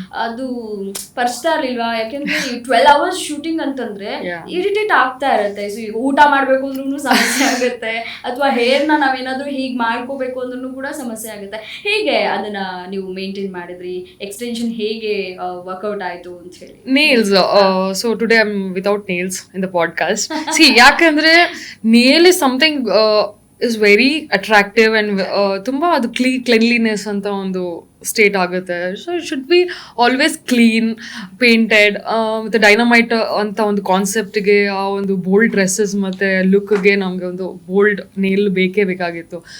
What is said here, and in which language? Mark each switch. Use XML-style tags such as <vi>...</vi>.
<kn>ಅದು ಫಸ್ಟ್ ಇಲ್ವಾ? ಯಾಕೆಂದ್ರೆ 12 hours ಶೂಟಿಂಗ್ ಅಂತಂದ್ರೆ ಇರಿಟೇಟ್ ಆಗ್ತಾ ಇರುತ್ತೆ. ಸೊ ಈಗ ಊಟ ಮಾಡ್ಬೇಕು ಅಂದ್ರೂ ಸಮಸ್ಯೆ ಆಗುತ್ತೆ, ಅಥವಾ ಹೇರ್ನ ನಾವೇನಾದ್ರೂ ಹೀಗೆ ಮಾಡ್ಕೋಬೇಕು ಅಂದ್ರೂ ಕೂಡ ಸಮಸ್ಯೆ ಆಗುತ್ತೆ. ಹೇಗೆ ಅದನ್ನ ನೀವು ಮೇಂಟೈನ್ ಮಾಡಿದ್ರಿ? ಎಕ್ಸ್ಟೆನ್ಷನ್ ಹೇಗೆ ವರ್ಕೌಟ್ ಆಯ್ತು ಅಂತ ಹೇಳಿ?</kn> <en>Nails. So today I'm without nails in the podcast.</en> <kn>See, ಯಾಕಂದ್ರೆ</kn> <en>nail is something is very attractive and</en> <kn>ತುಂಬಾ ಅದು ಕ್ಲೀನ್ಲಿನೆಸ್ ಅಂತ ಒಂದು ಸ್ಟೇಟ್ ಆಗುತ್ತೆ.</kn> <en>So it should be always clean, painted.</en> <kn>ಮತ್ತು ಡೈನಮೈಟ್ ಅಂತ ಒಂದು ಕಾನ್ಸೆಪ್ಟ್ಗೆ, ಆ ಒಂದು ಬೋಲ್ಡ್ ಡ್ರೆಸ್ಸಸ್ ಮತ್ತು ಲುಕ್ಗೆ ನಮಗೆ ಒಂದು ಬೋಲ್ಡ್ ನೇಲ್ ಬೇಕೇ ಬೇಕಾಗಿತ್ತು.</kn>